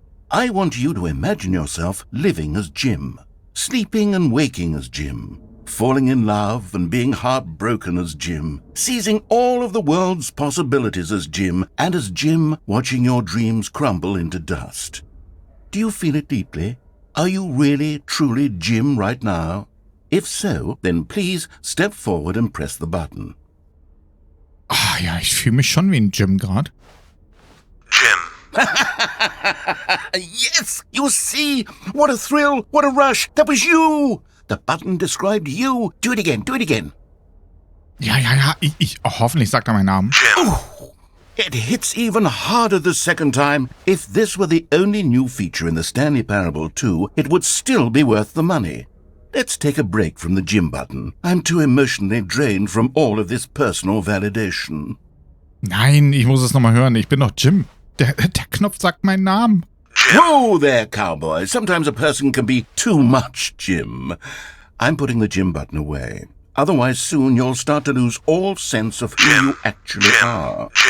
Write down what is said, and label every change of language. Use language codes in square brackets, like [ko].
[en] I want you to imagine yourself living as Jim, sleeping and waking as Jim, falling in love and being heartbroken as Jim, seizing all of the world's possibilities as Jim, and as Jim watching your dreams crumble into dust. Do you feel it deeply? Are you really, truly Jim right now? If so, then please step forward and press the button. [de] Ah ja, ich fühle mich schon wie ein Jim gerade. [en] Jim. Yes, you see? What a thrill, what a rush. That was you. The button described you. Do it again, do it again. [de] Ja, hoffentlich sagt er meinen Namen. [en] Jim. It hits even harder the second time. If this were the only new feature in the Stanley Parable 2, it would still be worth the money. Let's take a break from the Jim button. I'm too emotionally drained from all of this personal validation. [de] Nein, ich muss es nochmal hören. Ich bin doch Jim. Der Knopf sagt meinen Namen. [en] Whoa there, cowboy. Sometimes a person can be too much Jim. I'm putting the Jim button away. Otherwise, soon you'll start to lose all sense of who you actually are.